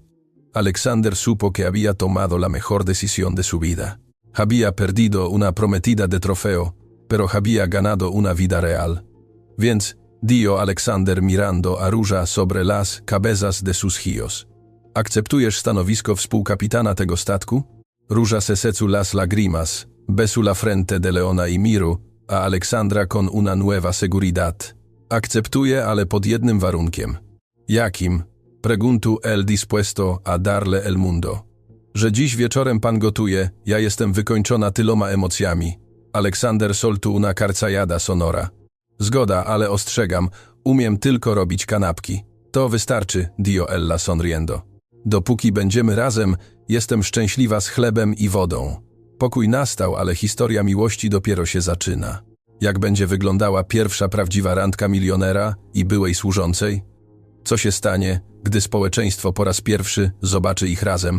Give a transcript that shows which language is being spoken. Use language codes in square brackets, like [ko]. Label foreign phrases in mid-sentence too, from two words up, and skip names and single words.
[es] Alexander supo que había tomado la mejor decisión de su vida. Había perdido una prometida de trofeo, pero había ganado una vida real. Więc, dio Alexander mirando a Róża sobre las cabezas de sus hijos. [pl] ¿Aceptujesz stanowisko współkapitana tego statku? [es] Róża se secó las lágrimas, besó la frente de Leona y miró a Alexandra con una nueva seguridad. [pl] Akceptuję, ale pod jednym warunkiem. Jakim? [es] Preguntó él dispuesto a darle el mundo. [pl] Że dziś wieczorem pan gotuje, ja jestem wykończona tyloma emocjami. [es] Alexander soltó una carcajada sonora. [pl] Zgoda, ale ostrzegam, umiem tylko robić kanapki. To wystarczy, [es] dio ella sonriendo. [pl] Dopóki będziemy razem, jestem szczęśliwa z chlebem i wodą. Pokój nastał, ale historia miłości dopiero się zaczyna. Jak będzie wyglądała pierwsza prawdziwa randka milionera i byłej służącej? Co się stanie, gdy społeczeństwo po raz pierwszy zobaczy ich razem?